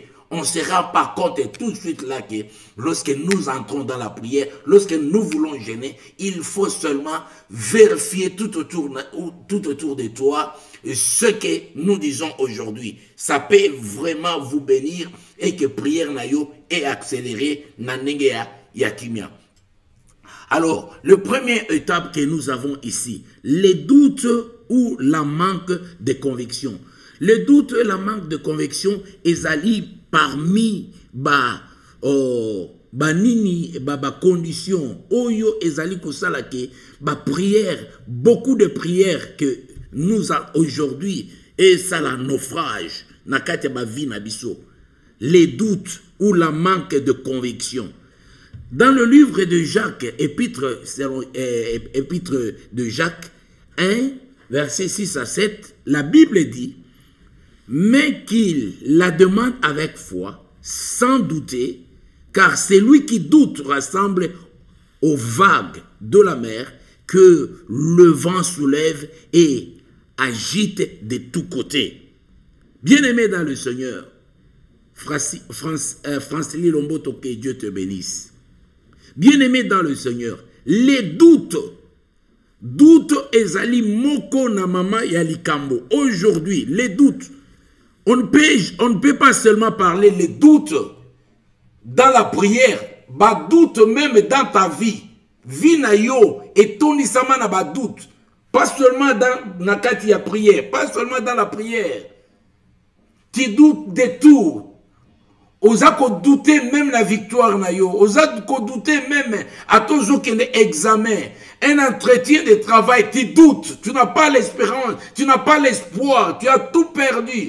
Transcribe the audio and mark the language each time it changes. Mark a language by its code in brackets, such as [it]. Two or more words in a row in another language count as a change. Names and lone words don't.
[fr] On ne se rend pas compte tout de suite là que lorsque nous entrons dans la prière, lorsque nous voulons jeûner, il faut seulement vérifier tout autour de toi ce que nous disons aujourd'hui. Ça peut vraiment vous bénir et que prière nayo est accélérée [ln] na ndenge ya kimia. [fr] Alors, le première étape que nous avons ici, les doutes ou la manque de conviction. Le doute et la manque de conviction ezali parmi conditions [ln] oyo ezali kosala ke [fr] prière, beaucoup de prières que nous avons aujourd'hui et ça la naufrage [ln] na kati ba [fr] vie [ln] na biso. [fr] Les doutes ou la manque de conviction. Dans le livre de Jacques, épître de Jacques 1, versets 6 à 7, la Bible dit: mais qu'il la demande avec foi, sans douter, car celui qui doute ressemble aux vagues de la mer que le vent soulève et agite de tous côtés. Bien-aimé dans le Seigneur, Franceli Lomboto, que Dieu te bénisse. Bien-aimé dans le Seigneur, les doutes [ln] ezali moko na mama ya likambo. [fr] Aujourd'hui, les doutes, on ne peut pas seulement parler les doutes dans la prière, ba doute même dans ta vie. [ln] Vie na yo [fr] et ton [ln] isama na ba doute. [fr] Pas seulement dans la [ln] kati ya [fr] prière, pas seulement dans la prière. Tu doutes de tout. [ln] Osa ko douter [fr] même la victoire [ln] na yo. Osa ko [fr] douter même à ton examen. Un entretien de travail, tu doutes. Tu n'as pas l'espérance, tu n'as pas l'espoir, tu as tout perdu.